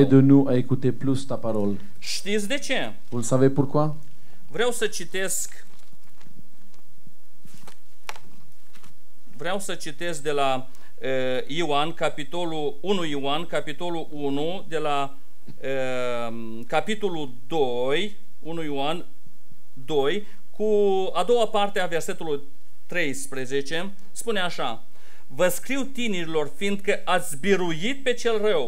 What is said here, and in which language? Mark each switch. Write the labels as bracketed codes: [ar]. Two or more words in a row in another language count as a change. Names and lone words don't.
[fr] aide-nous à écouter plus ta parole. [ro] Știți de ce? [fr] Vous le savez pourquoi? [ro] Vreau să citesc de la Ioan, capitolul 1 Ioan, capitolul 1, de la capitolul 2, 1 Ioan 2, cu a doua parte a versetului 13, spune așa: Vă scriu tinerilor, fiindcă ați biruit pe cel rău.